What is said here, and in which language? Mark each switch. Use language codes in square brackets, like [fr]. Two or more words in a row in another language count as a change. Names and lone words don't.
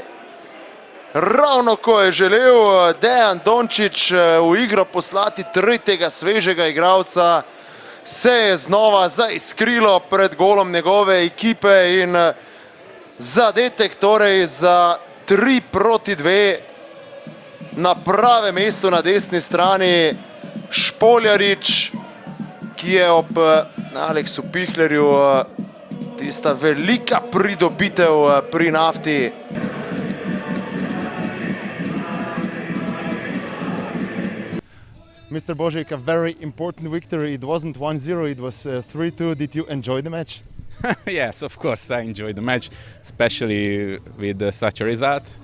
[sl] Ravno ko je želel Dejan Dončić v igro poslati tretjega svežega igralca, se je znova zaiskrilo pred golom njegove ekipe in zadetek torej za 3-2 na pravem mestu na desni strani. Špoljarić, ki je ob Aleksu Pihlerju tista velika pridobitev pri Nafti. [en] Mr. Božic, a very important victory. It wasn't 1-0, it was 3-2. Did you enjoy the match? Yes, of course, I enjoyed the match, especially with such a result.